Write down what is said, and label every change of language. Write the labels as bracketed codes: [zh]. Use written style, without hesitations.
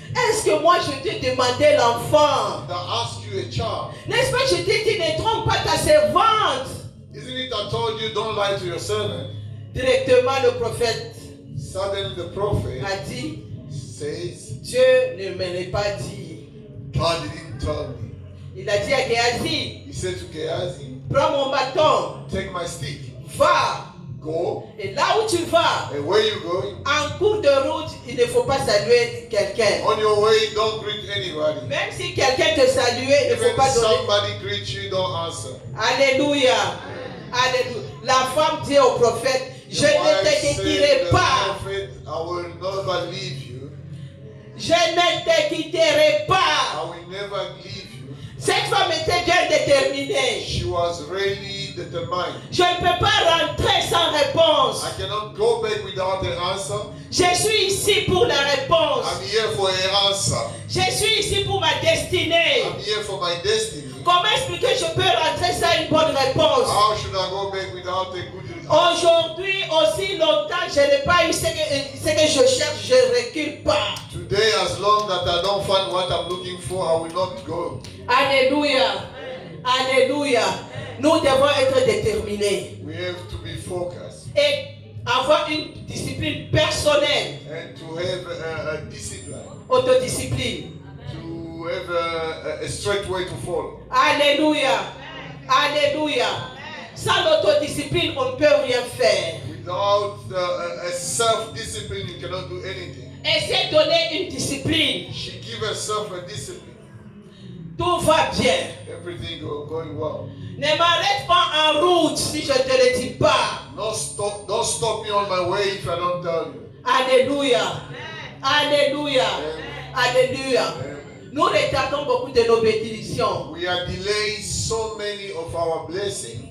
[fr] Est-ce que moi je t'ai demandé l'enfant? [en] I asked you a child. [fr] N'est-ce pas je t'ai dit ne trompe pas ta servante? [en] Isn't it I told you don't lie to your servant? [fr] Directement le prophète [en] Suddenly the prophet [fr] a dit, [en] says, [fr] Dieu ne me l'a pas dit. [en] God didn't tell me. [fr] Il a dit à Géhazi, [en] He said to Gehazi, [fr] prends mon bâton, [en] take my stick, [fr] va. [en] go, [fr] Et là où tu vas, [en] and where you going? [fr] en cours de route, il ne faut pas saluer quelqu'un. [en] On your way, don't greet anybody. [fr] Même si quelqu'un te saluait, il ne faut [en] Even [fr] pas donner. [en] somebody greet you, don't answer. [fr] Alléluia. Alléluia. La femme dit au prophète, je [en] The [fr] ne [en] wife [fr] te [en] said to [fr] quitterai [en] the [fr] pas. [en] prophet, I will never leave you. [fr] Je ne te quitterai pas. [en] I will never leave you. [fr] Cette femme était bien déterminée. [en] She was really determined. [fr] Je ne peux pas rentrer sans réponse. [en] I cannot go back without an answer. [fr] Je suis ici pour la réponse. [en] I'm here for an answer. [fr] Je suis ici pour ma destinée. [en] I'm here for my destiny. [fr] Comment expliquer je peux rentrer sans une bonne réponse? [en] How should I go back without a good answer? [fr] Aujourd'hui, aussi longtemps, je n'ai pas eu ce que je cherche, je ne recule pas. [en] Today, as long that I don't find what I'm looking for, I will not go. [fr] Alléluia. Alléluia. Nous devons être déterminés [en] We have to be focused [fr] et avoir une discipline personnelle, [en] and to have a discipline, [fr] autodiscipline. [en] to have a straight way to follow. [fr] Alléluia. Alléluia. Sans l'autodiscipline, on ne peut rien faire. [en] Without a self-discipline, you cannot do anything. [fr] Elle s'est donné une discipline. [en] She gave herself a discipline. [fr] Tout va bien. [en] Everything going well. [fr] Ne m'arrête pas en route si je ne te le dis pas. [en] Don't stop me on my way if I don't tell you. [fr] Alléluia. Alléluia. Alléluia. Amen. Nous retardons beaucoup de nos bénédictions. [en] We are delaying so many of our blessings.